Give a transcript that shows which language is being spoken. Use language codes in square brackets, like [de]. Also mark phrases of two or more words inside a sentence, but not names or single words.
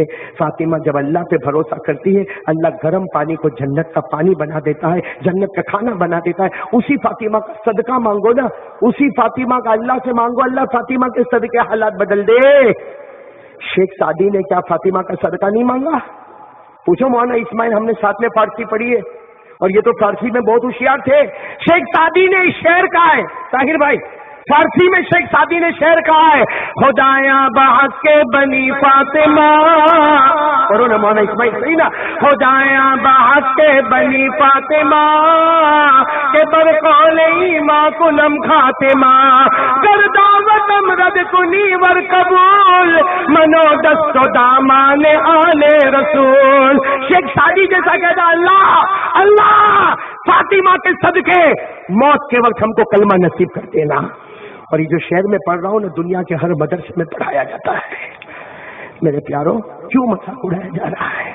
[ur] فاطمہ جب اللہ پہ بھروسہ کرتی ہے، اللہ گرم پانی کو جنت کا پانی بنا دیتا ہے، جنت کا کھانا بنا دیتا ہے. اسی فاطمہ کا صدقہ مانگو نا، اسی فاطمہ کا اللہ سے مانگو، اللہ فاطمہ کے صدقے حالات بدل دے. شیخ سعدی نے کیا فاطمہ کا صدقہ نہیں مانگا? پوچھو مولانا اسماعیل، ہم نے ساتھ میں فارسی پڑھی ہے, اور یہ تو فارسی میں بہت ہوشیار تھے. شیخ سعدی نے شعر کہا ہے طاہر بھائی, فارسی میں شیخ سعدی نے شعر کہا ہے, [fa] خدایا بحق کے بنی فاطمہ, [ur] اور انہوں نے مولانا اسماعیل صحیح نا, [fa] خدایا بحق کے بنی فاطمہ کے بر قول ایمان کنم خاتمہ, گر دعوت امرد کنی ور قبول, منو دست و دامان آل رسول. [ur] شیخ سعدی جیسا کہتا, اللہ اللہ فاطمہ کے صدقے موت کے وقت ہم کو کلمہ نصیب کر دینا. اور یہ جو شہر میں پڑھ رہا ہوں نا, دنیا کے ہر مدرسے میں پڑھایا جاتا ہے. میرے پیاروں, کیوں مذاق اڑایا جا رہا ہے؟